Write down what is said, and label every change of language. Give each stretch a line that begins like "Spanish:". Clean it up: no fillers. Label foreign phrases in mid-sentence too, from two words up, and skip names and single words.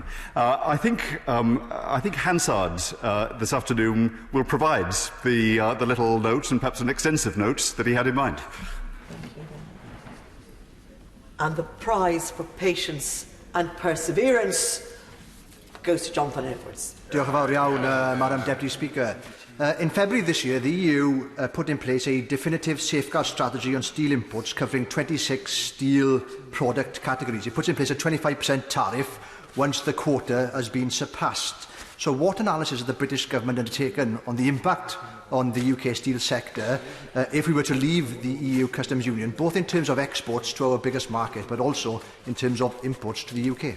English: I think Hansard this afternoon will provide the little note, and perhaps an extensive note, that he had in mind. And the prize for patience and perseverance goes to Jonathan Edwards.
Welsh: Diolch yn fawr iawn,
English: Madam Deputy Speaker. In February this year, the EU put in place a definitive safeguard strategy on steel imports covering 26 steel product categories. It puts in place a 25% tariff once the quota has been surpassed. So what analysis has the British government undertaken on the impact on the UK steel sector if we were to leave the EU customs union, both in terms of exports to our biggest market, but also in terms of imports to the UK?